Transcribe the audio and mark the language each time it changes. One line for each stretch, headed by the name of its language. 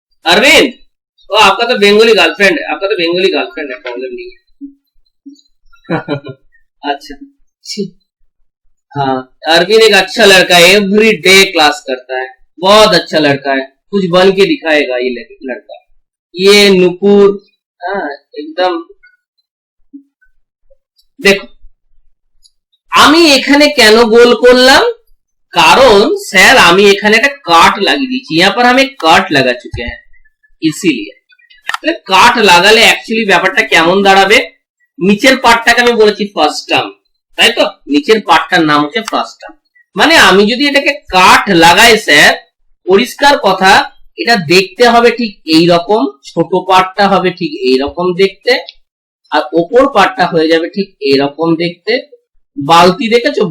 Hindi: अरविंद, वो आपका तो बंगाली गर्लफ्रेंड है, आपका तो बंगाली गर्लफ्रेंड है, प्रॉब्लम नहीं है। अच्छा, हाँ अरविंद एक अच्छा लड़का है, एवरी डे क्लास करता है, बहुत अच्छा लड़का है, कुछ बन के दिखाएगा ये लड़का। ये नुपुर, हाँ एकदम। देखो
Bangla: আমি এখানে কেন গোল করলাম? কারণ স্যার আমি এখানে একটা কাট লাগিয়ে দিয়েছি,
Hindi: यहाँ पर हम एक काट लगा चुके हैं, इसीलिए।
Bangla: কাট লাগালে অ্যাকচুয়ালি ব্যাপারটা কেমন দাঁড়াবে? নিচের পার্টটাকে আমি বলেছি ফার্স্ট টার্ম, তাই তো? নিচের পার্টটার নাম হচ্ছে ফার্স্ট টার্ম। মানে আমি যদি এটাকে কাট লাগাই স্যার, পরিষ্কার কথা এটা দেখতে হবে ঠিক এই রকম, ছোট পার্টটা হবে ঠিক এই রকম দেখতে, আর ওপর পার্টটা হয়ে যাবে ঠিক এইরকম দেখতে। বালতি দেখেছো?